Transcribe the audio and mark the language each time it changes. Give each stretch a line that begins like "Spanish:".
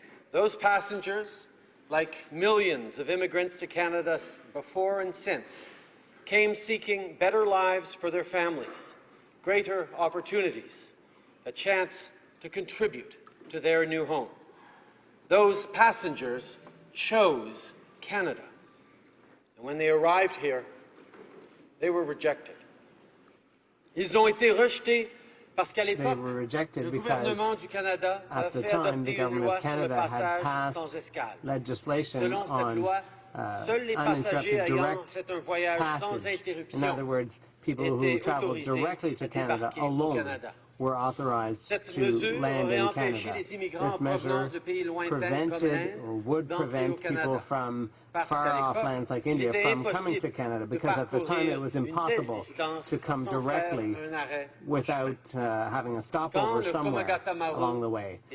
English: Those passengers, like millions of immigrants to Canada before and since, came seeking better lives for their families, greater opportunities, a chance to contribute to their new home. Those passengers chose Canada. And when they arrived here, they were rejected.
French: Ils ont été rejetés parce qu'à l'époque, le gouvernement du Canada a fait adopter une loi sur le passage sans escale. Selon cette loi, seuls les passagers ayant fait un voyage sans interruption
English: people who traveled directly to Canada alone were authorized to land in Canada. This measure prevented or would prevent people from far-off lands like India from coming to Canada, because at the time it was impossible to come directly without having a stopover somewhere along the way.